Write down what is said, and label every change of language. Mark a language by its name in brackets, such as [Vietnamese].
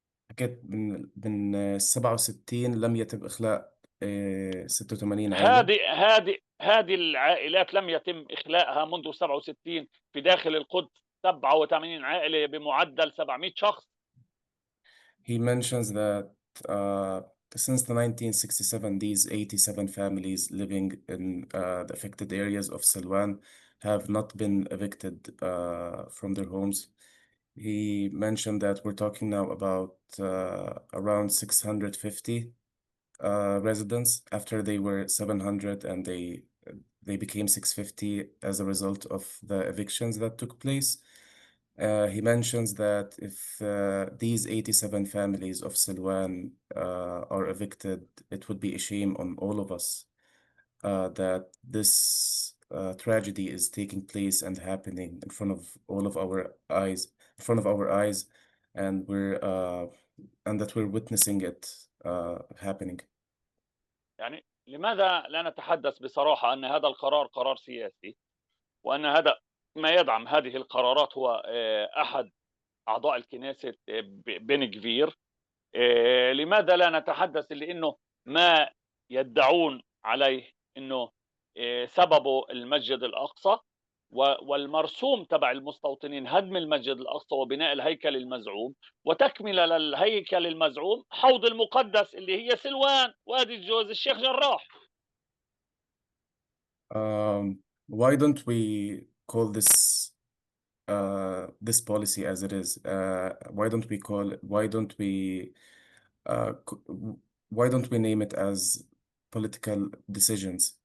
[Arabic] حكيت من 67 لم يتم إخلاء 86 عائلة. هذه العائلات لم يتم إخلاءها منذ 67 في داخل القدس، 87 عائلة بمعدل 700 شخص. [English] He mentions that since the 1967, these 87 families living in the affected areas of Silwan have not been evicted from their homes. He mentioned that we're talking now about around 650 residents after they were 700, and they became 650 as a result of the evictions that took place. He mentions that if these 87 families of Silwan are evicted, it would be a shame on all of us that this tragedy is taking place and happening in front of all of our eyes, and that we're witnessing it happening. [Arabic] يعني لماذا لا نتحدث بصراحة أن هذا القرار قرار سياسي، وأن هذا ما يدعم هذه القرارات هو أحد أعضاء الكنيسة بن جفير؟ لماذا لا نتحدث لأنه ما يدعون عليه أنه سببه المسجد الأقصى والمرسوم تبع المستوطنين هدم المسجد الأقصى وبناء الهيكل المزعوم، وتكملة للهيكل المزعوم حوض المقدس اللي هي سلوان وادي الجوز الشيخ جراح. [English] Why don't we call this this policy as it is? Why don't we name it as political decisions?